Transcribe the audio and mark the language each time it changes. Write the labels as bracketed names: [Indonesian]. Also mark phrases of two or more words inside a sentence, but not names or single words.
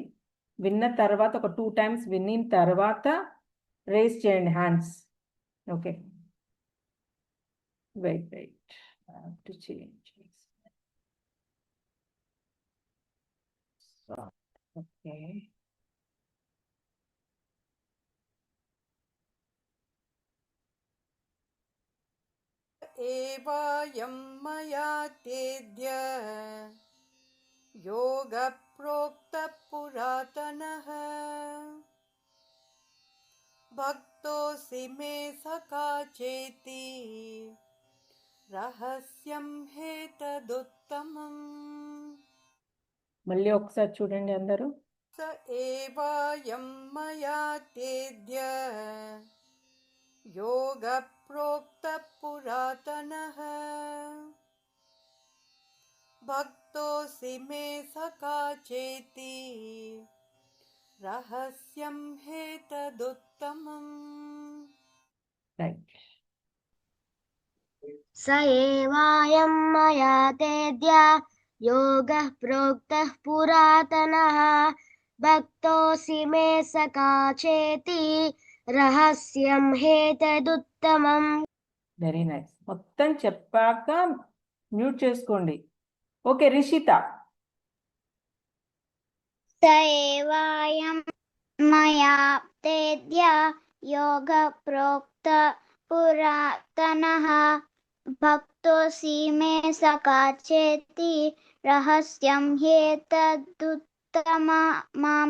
[Telugu] విన్న తర్వాత ఒక 2 times విన్న తర్వాత రేస్ చేయండి హ్యాండ్స్. [English] Okay, wait to change. ఓకే, [Sanskrit] एवायं मया तेद्य योगप्रोक्तः पुरातनः भक्तोऽसि मे सखा चेति రహస్యం హేతదుత్తమం. [Telugu] మళ్ళీ ఒకసారి చూడండి అందరూ. [Sanskrit] స ఏవాయం మయా తేద్య యోగ ప్రోక్త పురాతనః భక్తోసి మే సఖా చేతి రహస్యం హేతదుత్తమం. [Telugu] రైట్. [Sanskrit] स एवायं मया तेद्य योगः प्रोक्तः पुरातनः భక్తోసి మే సఖా చేతి రహస్యం హేతదుత్తమం. [English] Very nice. [Telugu] మొత్తం చెప్పాక మ్యూట్ చేసుకోండి. ఓకే, రిషిత. [Sanskrit] స ఏవాయం మయా తేద్య యోగ ప్రోక్త పురాతనః భక్తోసి మే సఖా చేతి రహస్యం హేతదుత్తమం.